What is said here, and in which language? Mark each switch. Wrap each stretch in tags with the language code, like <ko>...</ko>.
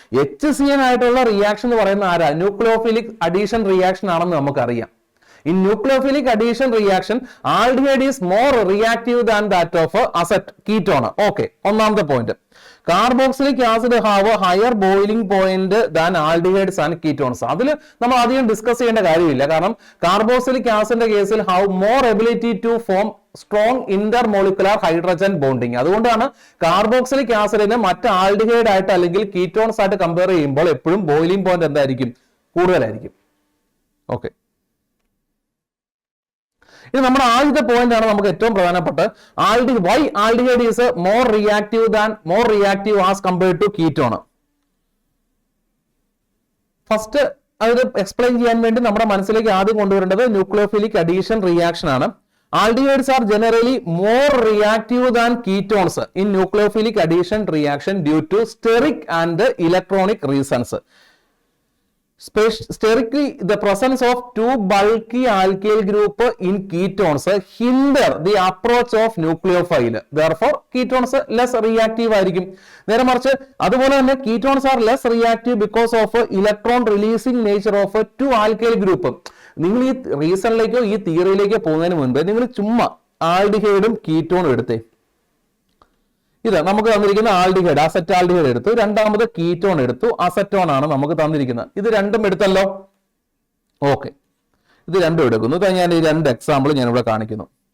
<ml>HCN ആയിട്ടുള്ള reaction എന്ന് പറയുന്ന ആരാ? ന്യൂക്ലിയോഫിലിക് അഡീഷൻ റിയാക്ഷൻ ആണെന്ന് നമുക്കറിയാം.</ml> <en>In nucleophilic addition reaction, aldehyde is more reactive than that of ketone. Okay,</en> <ml>ഒന്നാമത്തെ point.</ml> <en>Carboxylic acid have higher boiling point than aldehydes and ketones.</en> <ml>അതിൽ നമ്മൾ അധികം ഡിസ്കസ് ചെയ്യേണ്ട കാര്യമില്ല. കാരണം കാർബോക്സിലിക് ആസിഡിന്റെ കേസിൽ</ml> <en>Have more ability to form strong intermolecular hydrogen bonding.</en> <ml>അതുകൊണ്ടാണ് carboxylic ആസിഡിനെ മറ്റ് ആൽഡിഹൈഡ് ആയിട്ട് അല്ലെങ്കിൽ കീറ്റോൺസ് ആയിട്ട് കമ്പയർ ചെയ്യുമ്പോൾ എപ്പോഴും ബോയിലിംഗ് പോയിന്റ് എന്തായിരിക്കും? കൂടുതലായിരിക്കും. ഓക്കെ, ഇത് നമ്മുടെ ആദ്യത്തെ പോയിന്റ് ആണ്, നമുക്ക് ഏറ്റവും പ്രധാനപ്പെട്ട.</ml> <en>Why aldehyde is more reactive as compared to ketone.</en> <ml>First അത് എക്സ്പ്ലെയിൻ ചെയ്യാൻ വേണ്ടി നമ്മുടെ മനസ്സിലേക്ക് ആദ്യം കൊണ്ടുവരേണ്ടത് ന്യൂക്ലിയോഫിലിക് അഡീഷൻ റിയാക്ഷൻ ആണ്.</ml> <en>Aldehydes are generally more reactive than ketones in nucleophilic addition reaction due to steric and electronic reasons. Sterically, the presence of two bulky alkyl group in ketones hinder the approach of nucleophile. Therefore, ketones less reactive</en> <ml>ആയിരിക്കും. നേരെ മറിച്ച് അതുപോലെ തന്നെ</ml> <en>ketones are less reactive because of electron releasing nature of two alkyl group.</en> <ml>നിങ്ങൾ ഈ റീസണിലേക്കോ ഈ തിയറിയിലേക്കോ പോകുന്നതിന് മുൻപ് നിങ്ങൾ ചുമ്മാ ആൽഡിഹൈഡും കീറ്റോണും എടുത്തേ. ഇത് നമുക്ക് തന്നിരിക്കുന്ന ആൽഡിഹൈഡ്, അസറ്റാൽഡിഹൈഡ് എടുത്തു. രണ്ടാമത് കീറ്റോൺ എടുത്തു, അസറ്റോൺ ആണ് നമുക്ക് തന്നിരിക്കുന്നത്. ഇത് രണ്ടും എടുത്തല്ലോ. ഓക്കെ, ഇത് രണ്ടും എടുക്കുന്നു. ഞാൻ ഈ രണ്ട് എക്സാമ്പിൾ ഞാൻ ഇവിടെ കാണിക്കുന്നു.</ml>